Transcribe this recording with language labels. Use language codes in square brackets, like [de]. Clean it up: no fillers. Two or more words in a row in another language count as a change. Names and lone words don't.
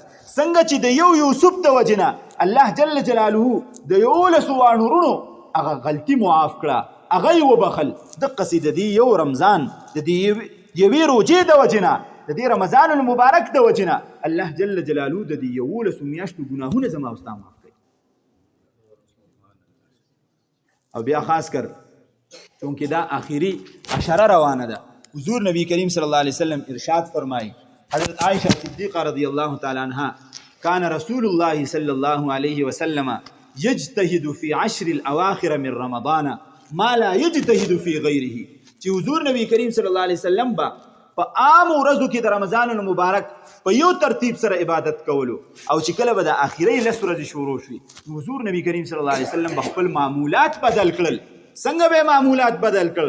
[ps] څنګه چې د یوسف د وجې نه الله جل جلاله د 11 وانورونو هغه غلطي معاف کړه، هغه یې وبخل، دقسې د دې یو رمضان د دې یوې روزې د وجې نه د دې رمضان المبارک د وجې نه الله جل جلاله د دې 11 میاشتو ګناهونه زما او ستا معاف کړي. او بیا خاص کر چونکې دا آخري عشره روانه ده، حضور نبی کریم صلی الله علیه وسلم ارشاد فرمایي، [ar] حضرت عائشہ صدیقہ رضی اللہ تعالی عنہ کان رسول اللہ صلی اللہ علیہ وسلم یجتہد فی 10 الاواخر من رمضان ما لا یجتہد فی غیره. [ps] چې حضور نبی کریم صلی الله علیه وسلم با په عام ورځو کې د رمضان المبارک په یو ترتیب سره عبادت کولو، او چې کله به د آخري 10 ورځې شروع شوي حضور نبی کریم صلی الله علیه وسلم خپل معمولات بدل کړل. څنګه به معمولات بدل کړل؟